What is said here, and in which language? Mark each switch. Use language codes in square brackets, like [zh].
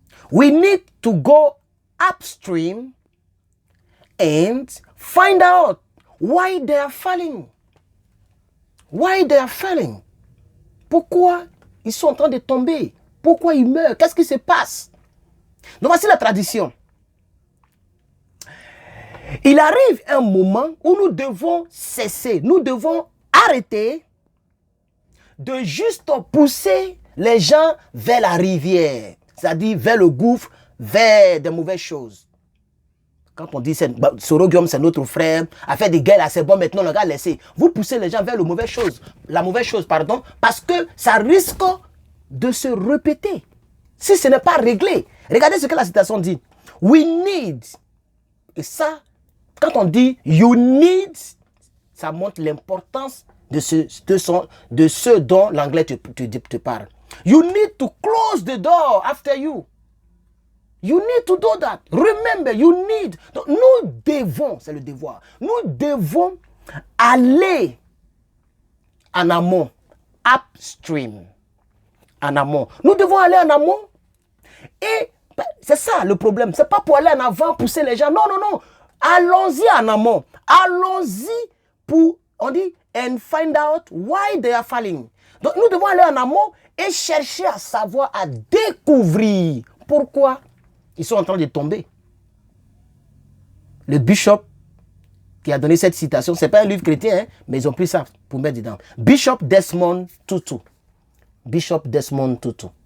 [en] We need to go upstream and find out why they are falling. Why they are falling. [fr] Pourquoi ils sont en train de tomber? Pourquoi ils meurent? Qu'est-ce qui se passe? Donc voici la tradition. Il arrive un moment où nous devons cesser, nous devons arrêter de juste pousser les gens vers la rivière, c'est-à-dire vers le gouffre, vers des mauvaises choses. Quand on dit Sorogium, c'est notre frère, a fait des guerres là, c'est bon, maintenant on va laisser. Vous poussez les gens vers la mauvaise chose, parce que ça risque de se répéter. Si ce n'est pas réglé. Regardez ce que la citation dit. [en] We need. [fr] Et ça, quand on dit [en] you need, [fr] ça montre l'importance de ce dont l'anglais te parle. [en] You need to close the door after you. You need to do that. Remember, you need. [fr] Donc, nous devons, c'est le devoir, nous devons aller en amont, upstream, en amont. Nous devons aller en amont et c'est ça le problème. C'est pas pour aller en avant, pousser les gens. Non, non, non. Allons-y en amont. Allons-y pour, on dit, [en] and find out why they are falling. [fr] Donc, nous devons aller en amont et chercher à savoir, à découvrir pourquoi ils sont en train de tomber. Le bishop qui a donné cette citation, ce n'est pas un livre chrétien, hein, mais ils ont pris ça pour mettre dedans. Bishop Desmond Tutu. Bishop Desmond Tutu.